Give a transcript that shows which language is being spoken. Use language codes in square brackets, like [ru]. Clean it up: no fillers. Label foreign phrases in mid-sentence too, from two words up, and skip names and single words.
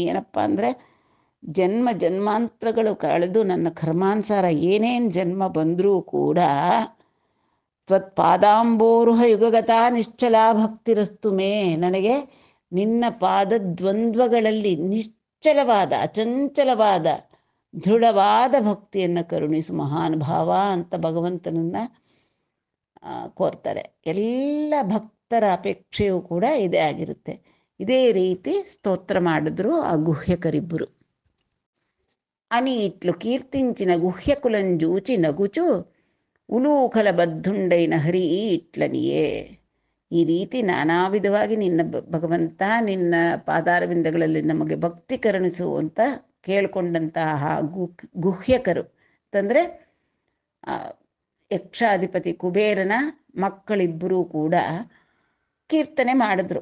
[kn] ಏನಪ್ಪ ಅಂದರೆ, ಜನ್ಮ ಜನ್ಮಾಂತರಗಳು ಕಳೆದು ನನ್ನ ಕರ್ಮಾನುಸಾರ ಏನೇನು ಜನ್ಮ ಬಂದರೂ ಕೂಡ [sa] ತ್ವತ್ಪಾದಾಂಬೋರುಹ ಯುಗಗತ ನಿಶ್ಚಲಾ ಭಕ್ತಿರಸ್ತು ಮೇ, [kn] ನನಗೆ ನಿನ್ನ ಪಾದದ್ವಂದ್ವಗಳಲ್ಲಿ ನಿಶ್ಚಲವಾದ, ಅಚಂಚಲವಾದ, ದೃಢವಾದ ಭಕ್ತಿಯನ್ನು ಕರುಣಿಸು ಮಹಾನುಭಾವ ಅಂತ ಭಗವಂತನನ್ನು ಕೋರ್ತಾರೆ. ಎಲ್ಲ ಭಕ್ತರ ಅಪೇಕ್ಷೆಯೂ ಕೂಡ ಇದೇ ಆಗಿರುತ್ತೆ. ಇದೇ ರೀತಿ ಸ್ತೋತ್ರ ಮಾಡಿದ್ರು ಆ ಗುಹ್ಯಕರಿಬ್ಬರು. [te] అని ఇట్లు కీర్తించిన గుహ్యకులంజూచి నగుచు ఉలూకల బద్ధుండైన హరి ఇట్లనియే. [kn] ಈ ರೀತಿ ನಾನಾ ವಿಧವಾಗಿ ನಿನ್ನ ಭಗವಂತ ನಿನ್ನ ಪಾದಾರವಿಂದಗಳಲ್ಲಿ ನಮಗೆ ಭಕ್ತಿ ಕರುಣಿಸು ಅಂತ ಕೇಳಿಕೊಂಡಂತಹ ಗುಹ್ಯಕರು ಅಂತಂದರೆ ಯಕ್ಷಾಧಿಪತಿ ಕುಬೇರನ ಮಕ್ಕಳಿಬ್ಬರೂ ಕೂಡ ಕೀರ್ತನೆ ಮಾಡಿದ್ರು.